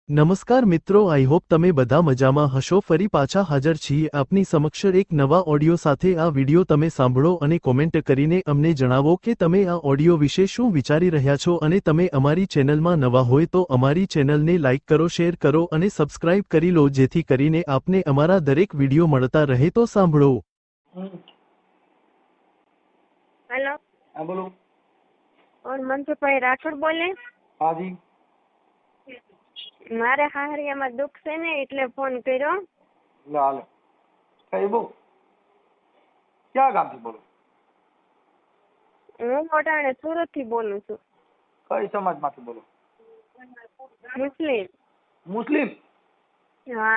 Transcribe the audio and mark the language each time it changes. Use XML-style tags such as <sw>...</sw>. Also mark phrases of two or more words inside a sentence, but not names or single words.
<gu>નમસ્કાર મિત્રો,</gu> <en>I hope</en> <gu>તમે બધા મજામાં હશો। ફરી પાછા હાજર છીએ આપની સમક્ષ એક નવા ઓડિયો સાથે। આ વિડિયો તમે સાંભળો અને કોમેન્ટ કરીને અમને જણાવો કે તમે આ ઓડિયો વિશે શું વિચારી રહ્યા છો। અને તમે અમારી ચેનલમાં નવા હોય તો અમારી ચેનલને લાઇક કરો, શેર કરો અને સબસ્ક્રાઇબ કરી લો, જેથી કરીને આપને અમારા દરેક વિડિયો મળતા રહે। તો સાંભળો।</gu> <hi>हेलो। हाँ बोलो। और मनसुख भाई राठौड़ बोले? हाँ जी।</hi> <gu>મારે હાહરિયામાં દુખ છે ને એટલે ફોન કર્યો। હાલો કઈ બો ક્યાં ગામથી બોલો? હું મોટાણે સુરત થી બોલું છું। કઈ સમાજમાંથી બોલો? મુસ્લિમ। મુસ્લિમ? હા।</gu>